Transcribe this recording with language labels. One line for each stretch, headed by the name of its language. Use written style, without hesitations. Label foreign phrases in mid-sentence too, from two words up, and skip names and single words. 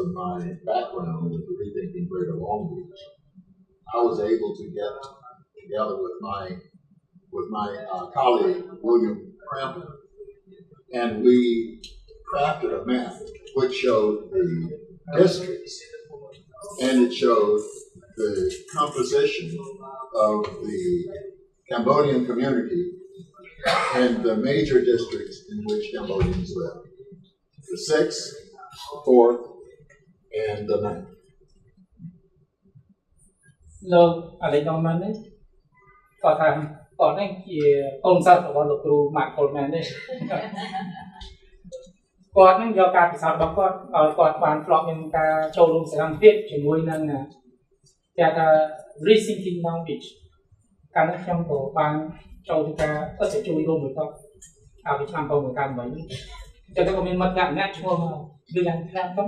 English: my background with the Redistricting Greater Long Beach, I was able to get together with my colleague William Crampton, and we crafted a map which showed the districts, and it showed the composition of the Cambodian community and the major districts in which Cambodians live. The 6th, 4th, and the 9th.
Khmer: លោកអាឡេណូម៉ាននេះគាត់ថាគាត់នេះជាកូនសិស្សរបស់លោកគ្រូ Mark Coleman នេះគាត់នឹងយកការពិសោធន៍របស់គាត់ឲ្យគាត់បានធ្លាប់មានការចូលរួមសកម្មភាពជាមួយនឹងគេថា Redistricting Long Beach កាលនោះខ្ញុំក៏បានចូលទៅការទៅជួយរួមមួយគាត់កាលពីឆ្នាំ2018នេះចឹងទៅក៏មានមិត្តម្នាក់ឈ្មោះ William Crampton